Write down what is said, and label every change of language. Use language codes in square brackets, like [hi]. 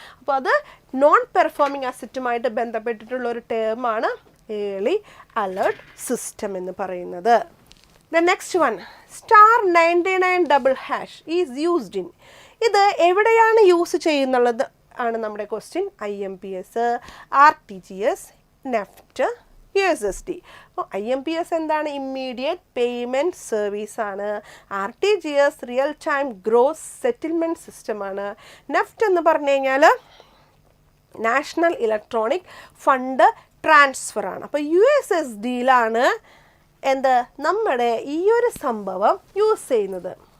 [ml] അപ്പോൾ അത് non performing അസറ്റുമായിട്ട് ബന്ധപ്പെട്ടിട്ടുള്ള ഒരു ടേമാണ് ഏർലി അലേർട്ട് സിസ്റ്റം എന്ന് പറയുന്നത്. [en] The next one, *99# is used in. [ml] ഇത് എവിടെയാണ് യൂസ് ചെയ്യുന്നുള്ളത് ആണ് നമ്മുടെ question. [en] IMPS, RTGS, NEFT, USSD. [ml] അപ്പോൾ IMPS എന്താണ്? ഇമ്മീഡിയറ്റ് പേയ്മെൻറ്റ് സർവീസ് ആണ്. RTGS real time gross settlement സിസ്റ്റമാണ്. നെഫ്റ്റ് എന്ന് പറഞ്ഞു കഴിഞ്ഞാൽ നാഷണൽ ഇലക്ട്രോണിക് ഫണ്ട് ട്രാൻസ്ഫർ ആണ്. അപ്പോൾ USSDയിലാണ് എന്ത് നമ്മുടെ ഈ ഒരു സംഭവം യൂസ് ചെയ്യുന്നത്.